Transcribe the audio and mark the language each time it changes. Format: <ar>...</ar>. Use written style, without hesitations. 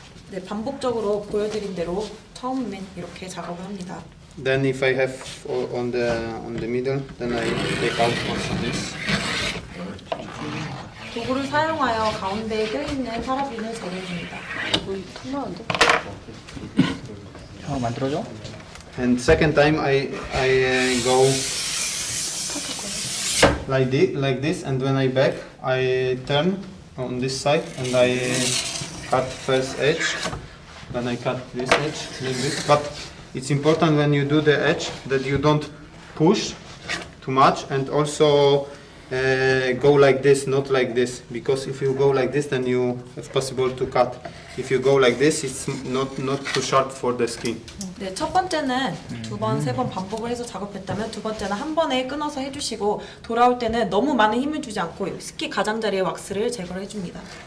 <ko>네, 반복적으로 보여드린 대로 처음엔 이렇게 작업을 합니다.</ko> <en>Then if I have on the middle, then I take out also this.</en> <ko>도구를 사용하여 가운데에 껴있는 파라빈을 제거해줍니다. 형 만들어줘.</ko> <en>And second time I go like this, and when I back, I turn on this side and I cut first edge. Then I cut this edge a little bit. But it's important when you do the edge that you don't push too much, and also go like this, not like this, because if you go like this, then you it's possible to cut. If you go like this, it's not too sharp for the skin.</en> <ko>네, 첫 번째는 두 번, 세 번 반복을 해서 작업했다면 두 번째는 한 번에 끊어서 해주시고 돌아올 때는 너무 많은 힘을 주지 않고 스키 가장자리의 왁스를 제거를 해줍니다.</ko>